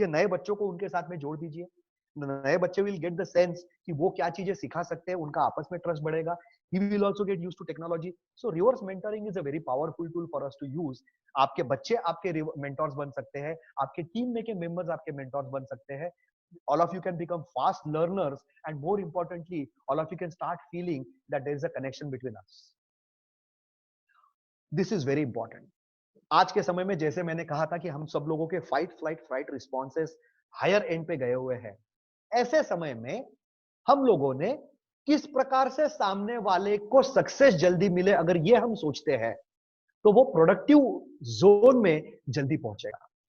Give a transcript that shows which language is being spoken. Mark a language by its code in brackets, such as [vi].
[hi] ये नए बच्चों को उनके साथ में जोड़ दीजिए, नए बच्चे [en] will get the sense [hi] कि वो क्या चीजें सिखा सकते हैं, उनका आपस में ट्रस्ट बढ़ेगा। [en] He will also get used to technology. So reverse mentoring is a very powerful tool for us to use. [hi] आपके बच्चे आपके मेंटर्स बन सकते हैं, आपके टीम में के मेंबर्स आपके मेंटर्स बन सकते हैं। [en] All of you can become fast learners, and more importantly, all of you can start feeling that there is a connection between us. This is very important. [hi] आज के समय में जैसे मैंने कहा था कि हम सब लोगों के fight flight freight responses higher and पे गए हुए हैं, ऐसे समय में हम लोगों ने किस प्रकार से सामने वाले को सक्सेस जल्दी मिले, अगर ये हम सोचते हैं तो वो प्रोडक्टिव जोन में जल्दी पहुंचेगा।